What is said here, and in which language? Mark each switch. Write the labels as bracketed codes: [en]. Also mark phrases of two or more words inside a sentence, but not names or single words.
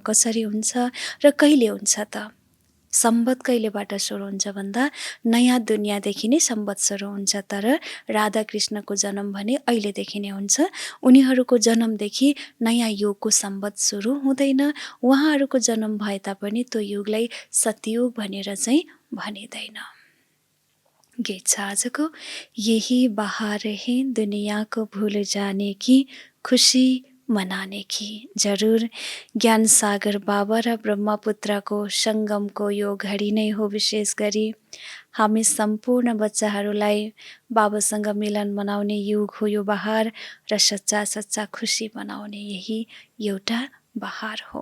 [ne] कसरी हुन्छ र कहिले हुन्छ त? सम्बत कहिलेबाट सुरु हुन्छ भन्दा, नयाँ दुनियाँदेखि नै सम्बत सुरु हुन्छ, तर राधाकृष्णको जन्म भने अहिलेदेखि नै हुन्छ। उनीहरूको जन्मदेखि नयाँ युगको सम्बत सुरु हुँदैन। उहाँहरूको जन्म भए तापनि त्यो युगलाई सत्ययुग भनेर चाहिँ भनिँदैन। गीत छ आजको, [hi] यही बहार है दुनिया को भूल जाने की, खुशी मनाने की। [ne] जरुर ज्ञान सागर बाबा र ब्रह्मपुत्रको सङ्गमको यो घडी नै हो। विशेष गरी हामी सम्पूर्ण बच्चाहरूलाई बाबासँग मिलन मनाउने युग हो यो बहार, र सच्चा सच्चा खुसी मनाउने यही एउटा बहार हो।